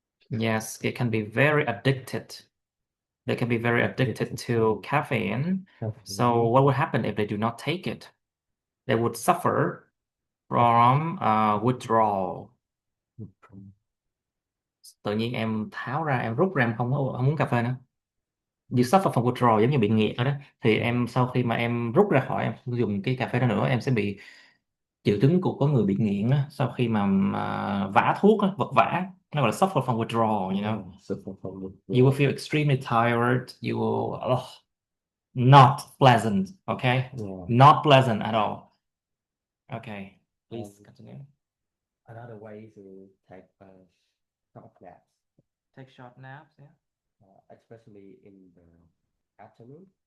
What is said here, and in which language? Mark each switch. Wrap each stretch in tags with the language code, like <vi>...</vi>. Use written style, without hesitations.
<en>Yes, it can be very addicted. They can be very addicted Addicted to to caffeine. So caffeine. what would happen if they do not take it? They would suffer from withdrawal.</en> <vi>Tự nhiên em tháo ra, em rút ra, em không muốn cà phê nữa.</vi> <en>You suffer from withdrawal,</en> <vi>giống như bị nghiện rồi đó. Thì em sau khi mà em rút ra khỏi, em không dùng cái cà phê đó nữa, em sẽ bị triệu chứng của có người bị nghiện á, sau khi mà vã thuốc á, vật vã, nó gọi là suffer from withdrawal.</vi> <en>Suffer from You will feel extremely tired. You will, not pleasant, okay? Yeah. Not pleasant at all. Okay, Um, please continue. another way to take short naps, Take short naps, yeah. especially in the afternoon.</en>